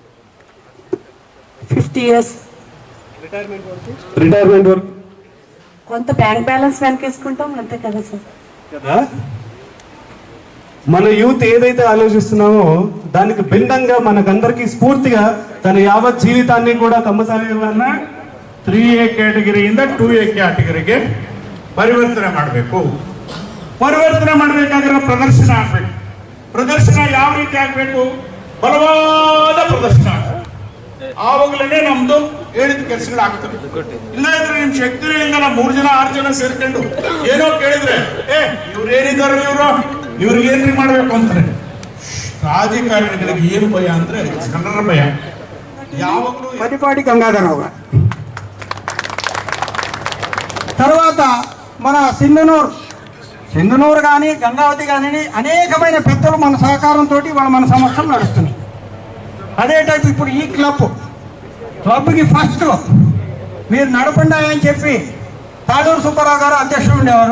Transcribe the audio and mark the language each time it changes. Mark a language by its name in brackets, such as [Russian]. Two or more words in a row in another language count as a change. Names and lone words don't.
[English] 50 years [Telugu] రిటైర్మెంట్ వరకు కొంత [English] bank balance [Telugu] వెనకేసుకుంటాం అంతే కదా సార్. కదా మన యూత్ ఏదైతే ఆలోచిస్తున్నామో దానికి భిన్నంగా మనకందరికీ స్ఫూర్తిగా తన యావత్ జీవితాన్ని కూడా [Kannada] ಕಮ್ಮಸಾಲಿಗಳನ್ನ 3A ಕ್ಯಾಟಗರಿಯಿಂದ 2A ಕ್ಯಾಟಗರಿಗೆ ಪರಿವರ್ತನೆ ಮಾಡಬೇಕು. ಪರಿವರ್ತನೆ ಮಾಡಬೇಕಾದ್ರೆ ಪ್ರದರ್ಶನ ಆಗಬೇಕು. ಪ್ರದರ್ಶನ ಯಾವ ರೀತಿ ಆಗಬೇಕು? ಬಲವಾದ ಪ್ರದರ್ಶನ. ಆವಾಗಲೇ ನಮ್ದು ಹೇಳಿದ ಕೆಲಸಗಳು ಆಗ್ತವೆ. ಇಲ್ಲ ಇದ್ರೆ ನಿಮ್ ಶಕ್ತಿನೇ ಇಲ್ಲ. ನಾವು 3 ಜನ 6 ಜನ ಸೇರ್ಕೊಂಡು ಏನೋ ಕೇಳಿದ್ರೆ ಇವ್ರೇನಿದ್ದಾರೆ ಇವ್ರಿಗೆ ಏನ್ರಿ ಮಾಡ್ಬೇಕು ಅಂತಾರೆ. ರಾಜಕಾರಣಿಗಳಿಗೆ ಏನು ಭಯ ಅಂದ್ರೆ ಜನರ ಭಯ. ಯಾವಾಗಲೂ [Telugu] పటిపాటి గంగాధరరావు గారు, తర్వాత మన సింధనూరు కానీ గంగావతి కానీ అనేకమైన పెద్దలు మన సహకారంతో మన సంవత్సరం నడుస్తున్నాయి. అదే టైపు ఇప్పుడు ఈ క్లబ్కి ఫస్ట్ మీరు నడపండి అని చెప్పి తాడూరు సుబ్బారావు గారు అధ్యక్షుడు ఉండేవారు.